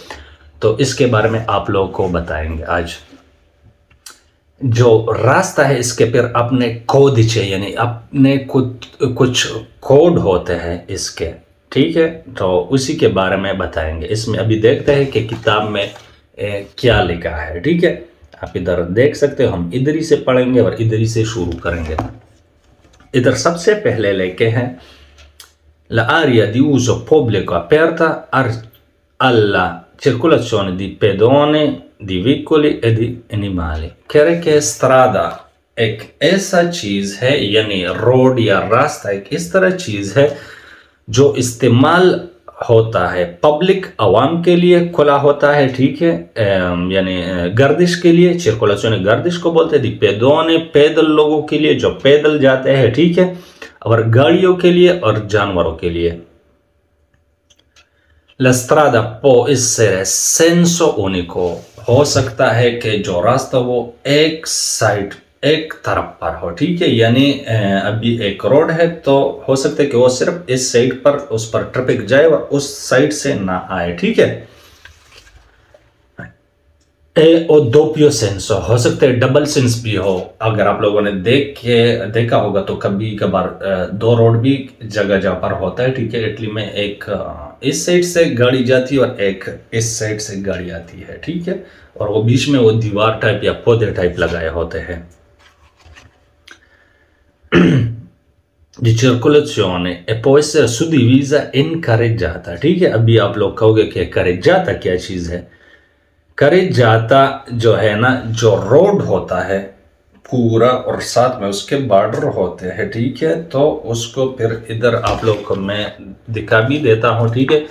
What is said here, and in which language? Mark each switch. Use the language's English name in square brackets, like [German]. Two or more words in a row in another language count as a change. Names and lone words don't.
[Hindi] तो इसके बारे में आप लोगों को बताएंगे आज। जो रास्ता है इसके फिर अपने कोडिचे यानी अपने कुछ कोड होते हैं इसके, ठीक है, तो उसी के बारे में बताएंगे। इसमें अभी देखते हैं कि किताब में क्या लिखा है, ठीक है। आप इधर देख सकते हो, हम इधर ही से पढ़ेंगे और इधर ही से शुरू करेंगे। इधर सबसे पहले लेके हैं [Italian] l'area di uso pubblico aperta alla circolazione di pedoni, di veicoli e di animali। [Hindi] कह रहे कि स्ट्रादा एक ऐसा चीज है यानी रोड या रास्ता एक इस तरह चीज है जो इस्तेमाल होता है पब्लिक आवाम के लिए, खुला होता है, ठीक है, यानी गर्दिश के लिए, सर्कुलेशन गर्दिश को बोलते हैं, पेदोने पैदल लोगों के लिए जो पैदल जाते हैं, ठीक है, और गाड़ियों के लिए और जानवरों के लिए। [Italian] La strada può essere senso unico, [Hindi] हो सकता है कि जो रास्ता वो एक साइड एक तरफ पर हो, ठीक है, यानी अभी एक रोड है तो हो सकता है कि वो सिर्फ इस साइड पर उस पर ट्रैफिक जाए और उस साइड से ना आए, ठीक है। [Italian] o doppio senso [Hindi] हो सकता है [English] double sense [Hindi] भी हो। अगर आप लोगों ने देखा होगा तो कभी कभार दो रोड भी जगह जगह पर होता है, ठीक है। इटली में एक इस साइड से गाड़ी जाती है और एक इस साइड से गाड़ी आती है, ठीक है, और वो बीच में वो दीवार टाइप या पौधे टाइप लगाए होते हैं। [Italian] di circolazione e può essere suddivisa in carreggiata, [Hindi] ठीक है। अभी आप लोग कहोगे कि carreggiata क्या चीज़ है। carreggiata जो है ना, जो रोड होता है पूरा और साथ में उसके बॉर्डर होते हैं, ठीक है। तो उसको फिर इधर आप लोग को मैं दिखा भी देता हूँ, ठीक है।